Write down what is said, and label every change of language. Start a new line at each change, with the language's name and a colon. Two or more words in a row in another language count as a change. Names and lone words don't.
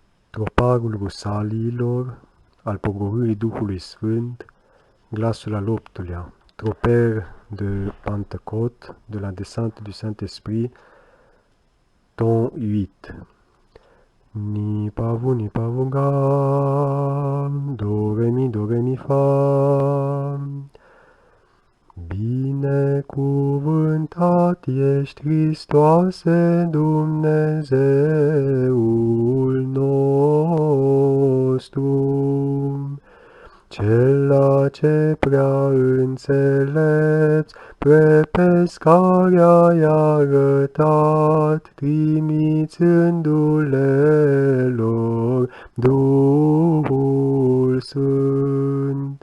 Romanian: Tropagul rusaliilor, al pogorârii Duhului Sfânt, glasul al optulea,
French: Tropeur de Pentecôte, de la descente du Saint-Esprit, ton 8. Ni pa vu ga, do re mi fa.
Romanian: Binecuvântat ești, Hristoase, Dumnezeul nostru, Cela ce prea înțelept, pre pescarea i-a arătat, trimițându-le lor Duhul Sfânt.